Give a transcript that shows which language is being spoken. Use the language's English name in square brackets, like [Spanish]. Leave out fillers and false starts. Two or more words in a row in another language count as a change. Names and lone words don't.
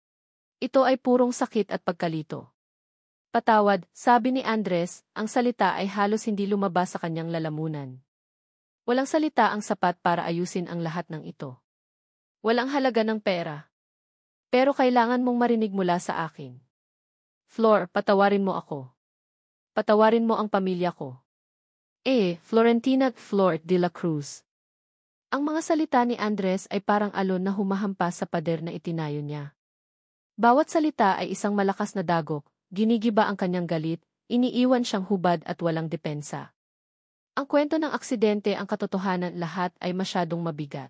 [Filipino] Ito ay purong sakit at pagkalito. Patawad, sabi ni Andres, ang salita ay halos hindi lumabas sa kanyang lalamunan. Walang salita ang sapat para ayusin ang lahat ng ito. Walang halaga ng pera. Pero kailangan mong marinig mula sa akin. Flor, patawarin mo ako. Patawarin mo ang pamilya ko. Florentina Flor de la Cruz. Ang mga salita ni Andres ay parang alon na humahampas sa pader na itinayo niya. Bawat salita ay isang malakas na dagok, ginigiba ang kanyang galit, iniiwan siyang hubad at walang depensa. Ang kwento ng aksidente ang katotohanan lahat ay masyadong mabigat.